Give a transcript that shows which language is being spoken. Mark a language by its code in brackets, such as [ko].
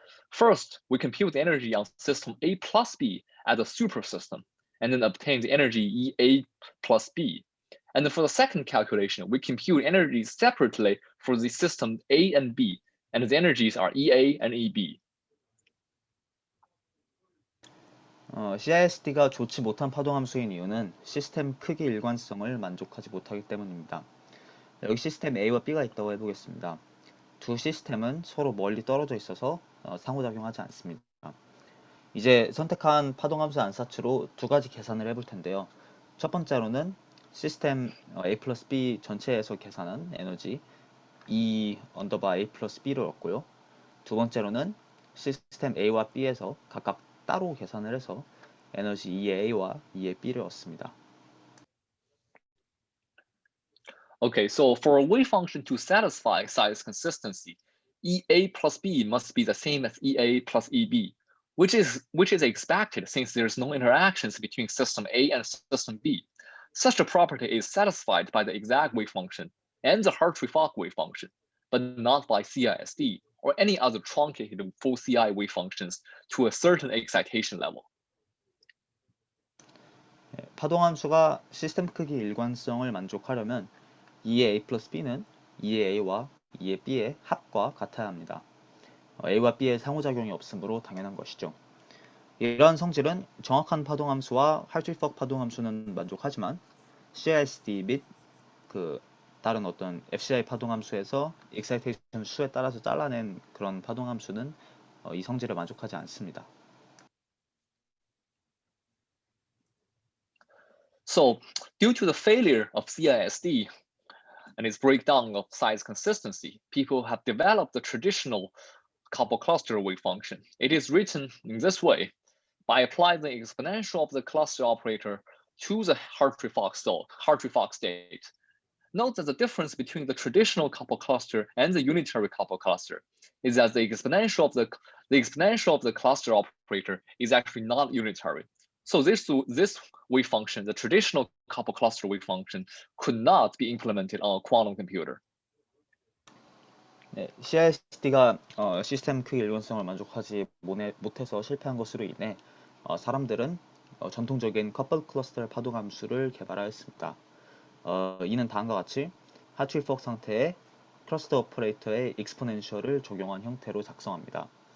[en] First, we compute the energy on system A plus B as a supersystem, and then obtain the energy EA plus B. And then for the second calculation, we compute energies separately for the system A and B, and the energies are EA and EB. [ko] CISD가 좋지 못한 파동함수인 이유는 시스템 크기 일관성을 만족하지 못하기 때문입니다. 여기 시스템 A와 B가 있다고 해보겠습니다. 두 시스템은 서로 멀리 떨어져 있어서 상호작용하지 않습니다. 이제 선택한 파동함수 안사치로 두 가지 계산을 해볼 텐데요. 첫 번째로는 시스템 A 플러스 B 전체에서 계산한 에너지 E 언더바 A 플러스 B를 얻고요. 두 번째로는 시스템 A와 B에서 각각 따로 계산을 해서 에너지 EA와 EAB를 얻습니다. [en] Okay, so for a wave function to satisfy size consistency, EA plus B must be the same as EA plus EB, which is expected since there's no interactions between system A and system B. Such a property is satisfied by the exact wave function and the Hartree-Fock wave function, but not by CISD or any other truncated full CI wave functions to a certain excitation level. [ko] 파동함수가 시스템 크기 일관성을 만족하려면 2의 A 플러스 B는 2의 A와 2의 B의 합과 같아야 합니다. A와 B의 상호작용이 없으므로 당연한 것이죠. 이러한 성질은 정확한 파동함수와 Hartree-Fock 파동함수는 만족하지만 CISD 및 그 다른 어떤 FCI 파동함수에서 excitation 수에 따라서 잘라낸 그런 파동함수는 이 성질에 만족하지 않습니다. [en] So, due to the failure of CISD and its breakdown of size consistency, people have developed the traditional couple cluster wave function. It is written in this way: by applying the exponential of the cluster operator to the Hartree-Fock state. Note that the difference between the traditional couple cluster and the unitary couple cluster is that the exponential of the cluster operator is actually not unitary. So this wave function, the traditional couple cluster wave function, could not be implemented on a quantum computer. [ko] 네, CISD가 시스템 크기 일관성을 만족하지 못해서 실패한 것으로 인해 사람들은 전통적인 커플 클러스터 파동함수를 개발하였습니다. 이는 다음과 같이 하트리-퍽 상태에 클러스터 오퍼레이터의 익스포넨셜을 적용한 형태로 작성합니다.